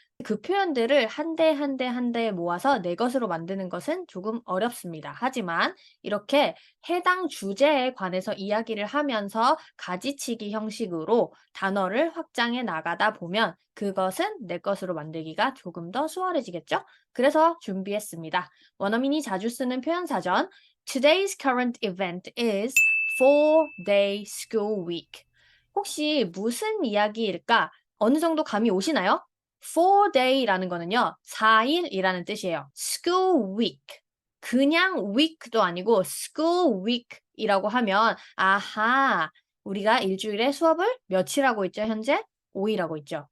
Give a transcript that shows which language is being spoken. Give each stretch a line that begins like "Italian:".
Korean: 그 표현들을 한 대 한 대 한 대 모아서 내 것으로 만드는 것은 조금 어렵습니다. 하지만 이렇게 해당 주제에 관해서 이야기를 하면서 가지치기 형식으로 단어를 확장해 나가다 보면 그것은 내 것으로 만들기가 조금 더 수월해지겠죠? 그래서 준비했습니다. 원어민이 자주 쓰는 표현 사전
English: Today's current event is 4-day school week.
Korean: 혹시 무슨 이야기일까? 어느 정도 감이 오시나요? 4-day라는 거는요, 4일이라는 뜻이에요.
English: school week.
Korean: 그냥 week도 아니고 school week이라고 하면, 아하, 우리가 일주일에 수업을 며칠 하고 있죠, 현재? 5일 하고 있죠.